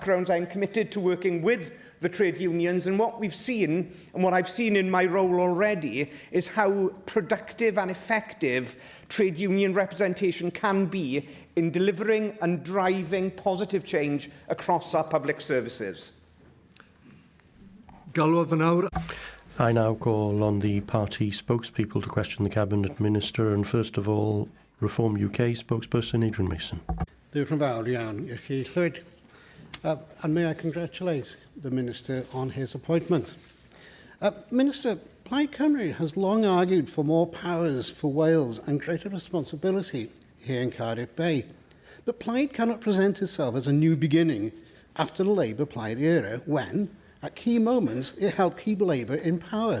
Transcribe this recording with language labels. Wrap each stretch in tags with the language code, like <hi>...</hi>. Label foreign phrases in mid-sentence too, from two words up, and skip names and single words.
<en>I am committed to working with the trade unions, and what we've seen, and what I've seen in my role already, is how productive and effective trade union representation can be in delivering and driving positive change across our public services.</en> <cy>Gelwir.</cy> <en>I now call on the party spokespeople to question the Cabinet Minister, and first of all, Reform UK spokesperson Adrian Mason.</en> <cy>Diolch yn fawr iawn i chi, Llwyd.</cy> <en>And may I congratulate the Minister on his appointment. Minister, Plaid Cymru has long argued for more powers for Wales and greater responsibility here in Cardiff Bay. But Plaid cannot present itself as a new beginning after the Labour-Plaid era when, at key moments, it helped keep Labour in power.</en>